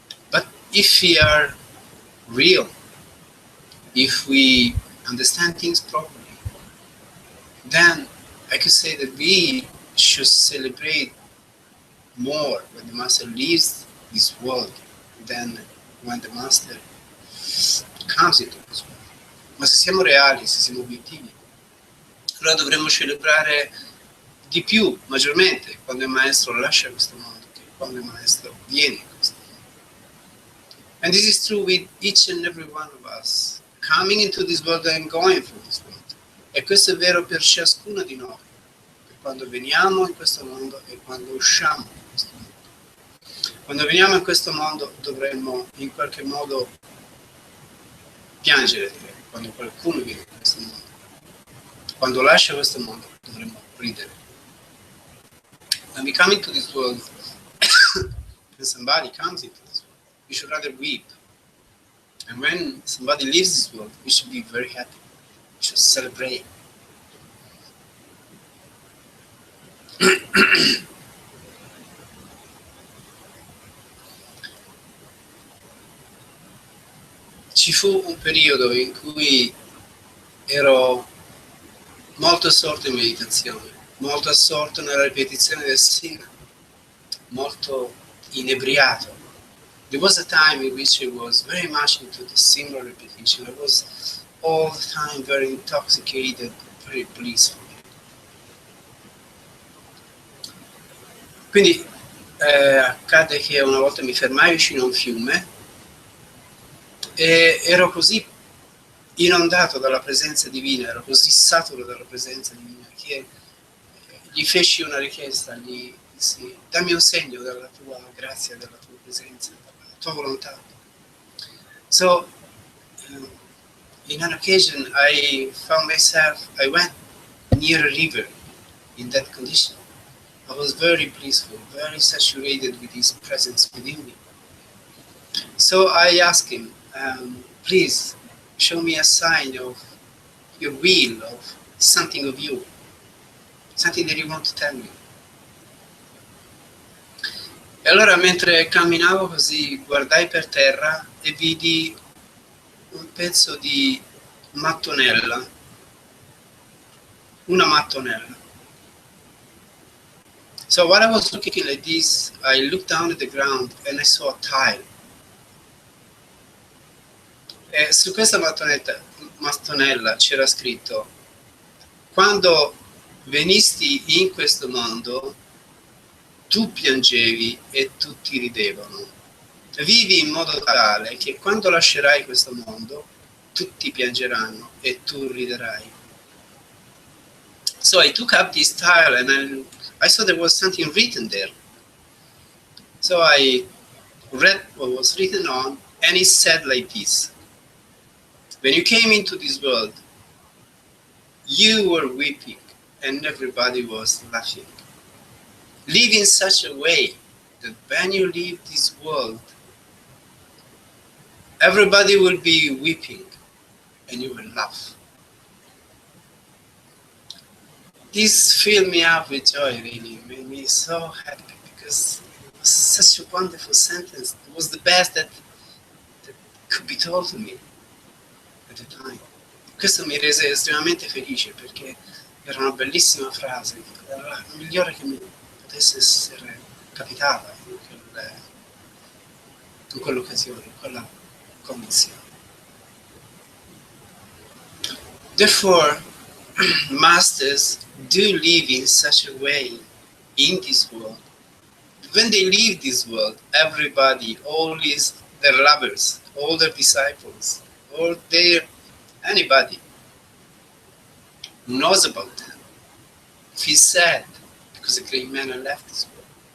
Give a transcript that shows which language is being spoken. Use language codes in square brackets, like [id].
[en] But if we are real, if we understand things properly, then I could say that we should celebrate more when the Master leaves this world than when the Master comes into this world. [it] Ma se siamo reali, se siamo obiettivi, allora dovremmo celebrare di più, maggiormente, quando il Maestro lascia questo mondo, che quando il Maestro viene in questo mondo. [en] And this is true with each and every one of us, coming into this world and going through this world. [it] E questo è vero per ciascuno di noi, per quando veniamo in questo mondo e quando usciamo in questo mondo. Quando veniamo in questo mondo dovremmo in qualche modo piangere, direi, quando qualcuno viene in questo mondo. Quando lascia questo mondo dovremmo ridere. [en] When we come into this world, when somebody comes into this world, we should rather weep. And when somebody leaves this world, we should be very happy. We should celebrate. [it] Ci fu un periodo in cui ero molto assorto in meditazione, molto assorto nella ripetizione del Sina, molto inebriato [en] There was a time in which I was very much into the single repetition. I was all the time very intoxicated, very blissful. [it] Quindi accade che una volta mi fermai vicino a un fiume e ero così inondato dalla presenza divina, ero così saturo dalla presenza divina che gli feci una richiesta, gli dissi: dammi un segno della tua grazia, della tua presenza, della tua volontà. [en] So in an occasion I found myself, I went near a river in that condition. I was very blissful, very saturated with his presence within me. So I asked him, please show me a sign of your will, of something of you, something that you want to tell me. [it] E allora mentre camminavo così guardai per terra e vidi un pezzo di mattonella, una mattonella. [en] So while I was looking like this, I looked down at the ground and I saw a tile. [it] E su questa mattonella c'era scritto: quando venisti in questo mondo, tu piangevi e tutti ridevano. Vivi in modo tale che quando lascerai questo mondo, tutti piangeranno e tu riderai. [en] So I took up this tile and I saw there was something written there. So I read what was written on, and it said like this: when you came into this world, you were weeping and everybody was laughing. Live in such a way that when you leave this world, everybody will be weeping and you will laugh. This filled me up with joy, really. It made me so happy because it was such a wonderful sentence. It was the best that could be told to me at the time. [it] Questo mi rese estremamente felice perché era una bellissima frase, era la migliore che mi potesse essere capitata in quell'occasione, in quella condizione. [en] Therefore, masters do live in such a way in this world. When they leave this world, everybody, all their lovers, all their disciples, all anybody who knows about them, feels sad because a great man has left this world.